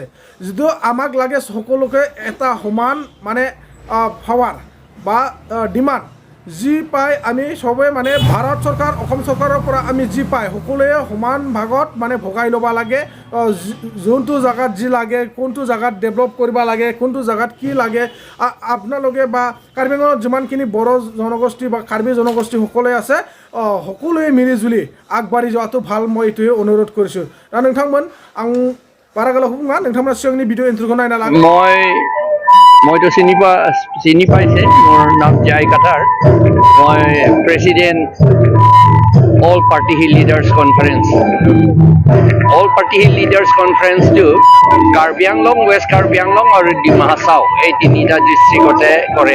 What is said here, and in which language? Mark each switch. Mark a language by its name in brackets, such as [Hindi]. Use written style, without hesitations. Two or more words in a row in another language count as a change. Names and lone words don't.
[Assamese] যিটো আমাক লাগে সকলোকে এটা সমান মানে পাৱাৰ বা ডিমাণ্ড যি পায় আমি সবে মানে ভাৰত চৰকাৰ, অসম চৰকাৰৰ পৰা আমি যি পায় সকলোৱে সমান ভাগত মানে ভগাই ল'ব লাগে। যোনটো জেগাত যি লাগে, কোনটো জেগাত ডেভেলপ কৰিব লাগে, কোনটো জেগাত কি লাগে, আপোনালোকে বা কাৰ্বি আংলঙত যিমানখিনি বড়ো জনগোষ্ঠী বা কাৰ্বি জনগোষ্ঠী সকলোৱে আছে সকলোৱে মিলি জুলি আগবাঢ়ি যোৱাটো ভাল, মই এইটোৱে অনুৰোধ কৰিছোঁ। [Bodo] दा नोंथांमोन आं बारा गोलाव बुङा, नोंथांमोना सिगांनि भिडिअ इन्ट्र'खौ नायना लागोन। [Assamese] মইতো চিনি পাইছে, মোৰ নাম জয় কাটাৰ। মই প্ৰেচিডেণ্ট অল পাৰ্টি হিল লিডাৰ্ছ কনফাৰেন্স। অল পাৰ্টি হিল লিডাৰ্ছ কনফাৰেন্সটো কাৰ্বি আংলং, ৱেষ্ট কাৰ্বি আংলং আৰু ডিমা হাছাও এই তিনিটা ডিষ্ট্ৰিক্টতে কৰে।